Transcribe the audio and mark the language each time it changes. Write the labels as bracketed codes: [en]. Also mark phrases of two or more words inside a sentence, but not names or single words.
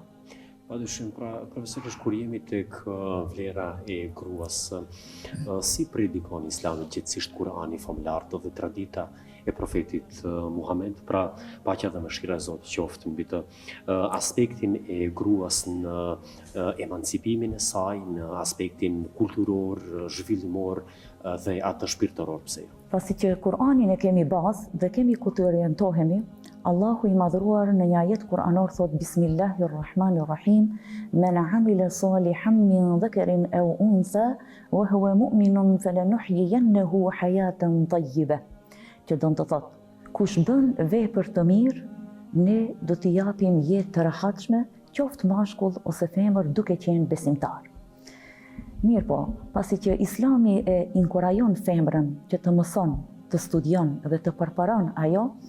[sq] Padyshim, pra profesorish, kur jemi tek vlera e gruas, si predikon Islami gjithësisht Kurani famlar dhe tradita e profetit Muhammed, pra paqja dhe mëshira e Zotit qoftë mbi të, aspektin e gruas në emancipimin e saj, në aspektin kulturor, zhvillimor dhe atë shpirtëror, pse jo? Pasi që Kur'anin e kemi bazë dhe kemi ku të orientohemi, Allahu i madhruar në një ajet kuranor thot [ar] بسم الله الرحمن الرحيم، من عمل صالحا من ذكر أو أنثى وهو مؤمن فلنحيينه حياة طيبة. [sq] Që do të thot, kush bën vepër të mirë, ne do t'i japim jetë të rehatshme, qoftë mashkull ose femër duke qenë besimtar. Mirë po, pasi që Islami e inkurajon femrën që të mëson, të studion dhe të përparon ajo